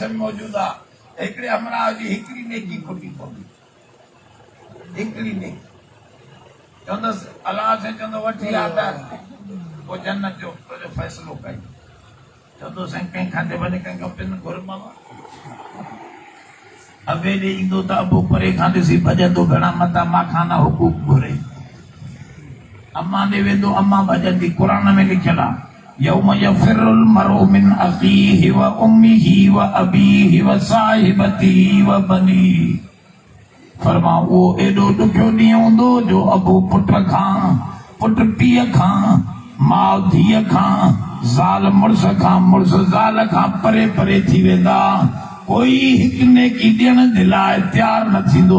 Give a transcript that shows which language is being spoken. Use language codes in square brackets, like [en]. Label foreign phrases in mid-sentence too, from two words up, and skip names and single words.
[sd] में मौजूद आहे हिकिड़े हमराह जी हिकिड़ी नेकी खुटी पवंदी हिकिड़ी नेकी चवंदसि अलाह से चवंदो वठी आ त वो जन्नत जो तुंहिंजो फ़ैसिलो कई चवंदो साईं कंहिं खां वञी कंहिंखां पिन घुर बाबा अबे ॾे ईंदो त अबो परे खां ॾिसी भॼंदो घणा मता माखाना हुकूक घुरे। अम्मा ॾे वेंदो अम्मा भॼंदी। क़ुरान में लिखियल आहे [ar] يوم يفر المرء من أخيه وأمه وأبيه وصاحبته وبنيه. [sd] फरमा उहो एॾो ॾुखियो ॾींहुं हूंदो जो अबो पुट खां, पुट पीउ खां, माउ धीअ खां, ज़ाल मुड़ुस खां, मुड़ुस ज़ाल खां परे परे थी वेंदा। कोई हिकु नेकी ॾियण जे लाइ तयारु न थींदो।